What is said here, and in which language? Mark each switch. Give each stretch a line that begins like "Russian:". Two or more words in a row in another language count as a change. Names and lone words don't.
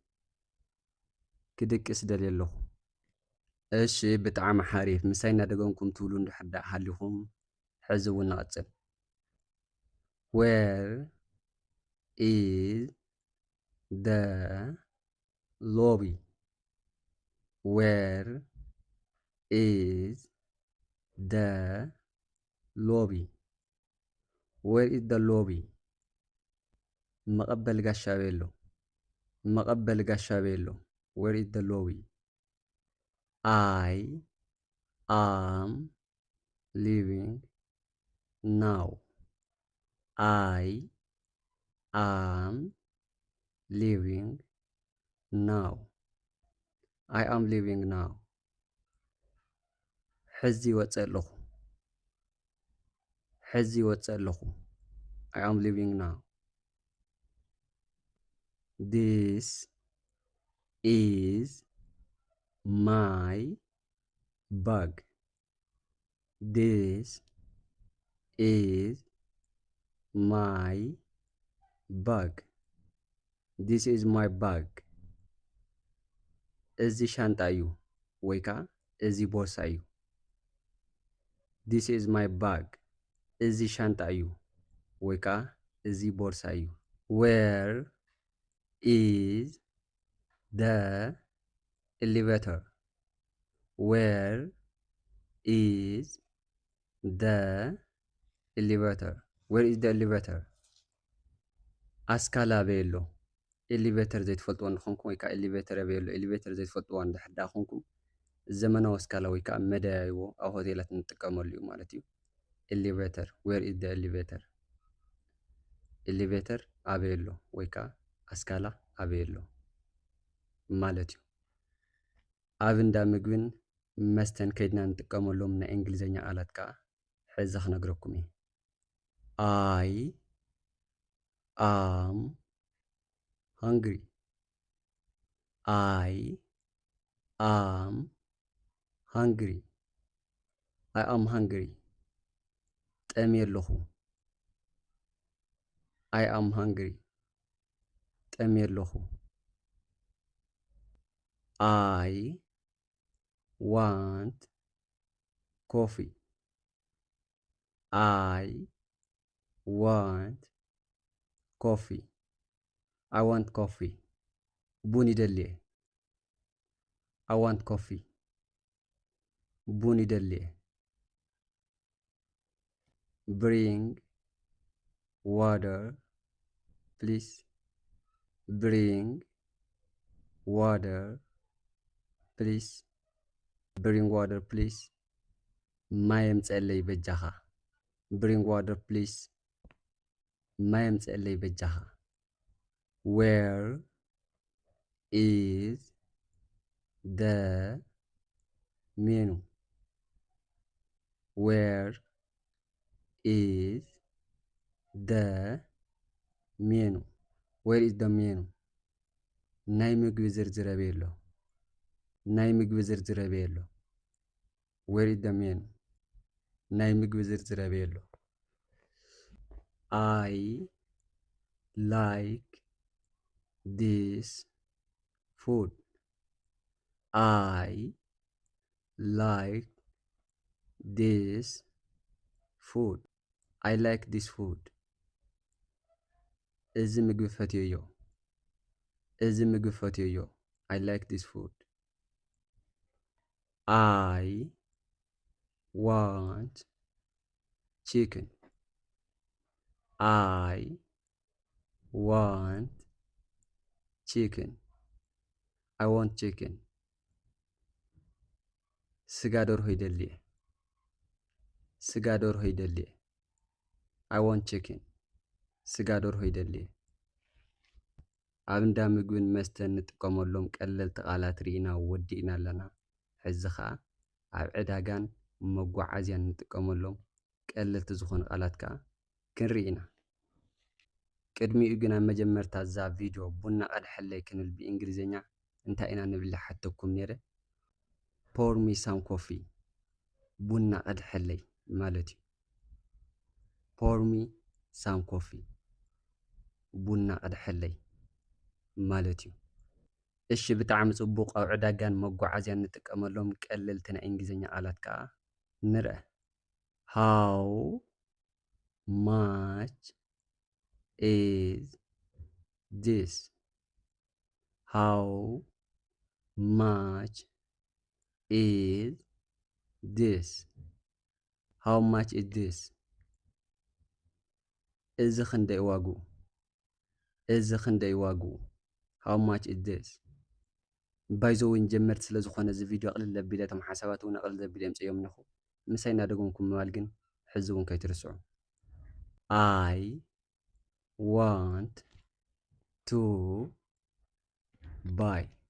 Tigrinya: ክድቅስ ደልየ ኣለኹ እሺ ብጣዕሚ ሓሪፍ ምሳይ እናደገምኩም ትብሉ እንድሕር ሓሊኹም ሕዚ እውን ንቐጽል
English: Where is the lobby Where is the lobby Where is the lobby
Tigrinya: መቐበል ጋሻ ቤሎ መቐበል ጋሻ ቤሎ
English: Where is the lobby I am leaving now I am leaving now I am leaving now
Tigrinya: ሕዚ ወፅእ ኣለኹ ሕዚ ወፅእ ኣለኹ
English: I am leaving now This is my bag This is my bag This is my bag
Tigrinya: እዚ ሻንጣ እዩ ወይ ከዓ እዚ ቦርሳ እዩ
English: This is my bag
Tigrinya: እዚ ሻንጣ እዩ ወይ ከዓ እዚ ቦርሳ እዩ
English: Where is the elevator Where is the elevator Where is the elevator
Tigrinya: ኣስካላ በየሎ ኤሌቬተር ዘይትፈልጥዎ እንኾንኩም ወይ ከዓ ኤሌቬተር በየሎ ኤሌቬተር ዘይትፈልጥዎ እንድሕር ዳኾንኩም ዘመናዊ ኣስካላ ወይ ከዓ መደያይቦ ኣብ ሆቴላት እንጥቀመሉ እዩ ማለት እዩ ኤሌቬተር
English: Where is the elevator
Tigrinya: ኤሌቬተር ኣበየሎ ወይ ከዓ ኣስካላ ኣበየሎ ማለት እዩ ኣብ እንዳ ምግብን መስተን ከይድና እንጥቀመሎም ናይ እንግሊዝኛ ቃላት ከዓ ሕዚ ክነግረኩም እየ
English: I am hungry I am hungry. I am hungry.
Tigrinya: ጠምየ ኣለኹ።
English: I am hungry.
Tigrinya: ጠምየ ኣለኹ።
English: I want coffee. I want coffee. I want coffee.
Tigrinya: ቡን ይደልየ።
English: I want coffee.
Tigrinya: ቡን ይደልየ.
English: Bring water, please. Bring water, please. Bring water, please.
Tigrinya: ማይ ምጽለይ በጃኻ.
English: Bring water, please.
Tigrinya: ማይ ምጽለይ በጃኻ.
English: Where is the menu? Where is the menu? Where is the menu?
Tigrinya: ናይ ምግቢ ዝርዝር የሎ. ናይ ምግቢ ዝርዝር የሎ.
English: Where is the menu?
Tigrinya: ናይ ምግቢ ዝርዝር የሎ.
English: I like this food. I like this food. I like this food.
Tigrinya: እዚ ምግቢ ፈትየዮ. እዚ ምግቢ ፈትየዮ.
English: I like this food. I want chicken. I want chicken. I want chicken.
Tigrinya: ስጋ ደርሆ ይደልየ. ስጋ ደርሆ ይደልየ.
English: I want chicken.
Tigrinya: ስጋ ደርሆ ይደልየ. ኣብ እንዳ ምግብን መስተን ንጥቀመሎም ቀለልቲ ቃላት ርኢና ወዲእና ኣለና። ሕዚ ኸዓ ኣብ ዕዳጋን መጓዓዝያን ንጥቀመሎም ቀለልቲ ዝኾኑ ቃላት ከዓ ክንርኢ ኢና። ቅድሚኡ ግን ኣብ መጀመርታ እዛ ቪድዮ ቡና ቀድሐለይ ክንብል ብእንግሊዝኛ እንታይ ኢና ንብል ሓተኩም ነይረ?
English: Pour me some coffee.
Tigrinya: ቡና ቀድሐለይ ማለት እዩ።
English: Pour me some coffee.
Tigrinya: ቡና ቀድሐለይ ማለት እዩ። እሺ ብጣዕሚ ጽቡቕ ኣብ ዕዳጋን መጓዓዝያን ንጥቀመሎም ቀለልቲ ናይ እንግሊዝኛ ቃላት ከዓ ንርአ።
English: How much is this? How much is this? How much is this?
Tigrinya: እዚ ክንደይ ዋግኡ? እዚ ክንደይ ዋግኡ?
English: How much is this?
Tigrinya: ባይዘውን ጀመርት ስለ ዝኾነ እዚ ቪድዮ ቅልል ዘቢለ እቶም ሓሳባት እውን ቅልል ዘቢለ የምፅኦም ኣለኹ። ምሳይ እናደገምኩም ምባል ግን ሕዚ እውን ከይትርስዑ።
English: I want to buy.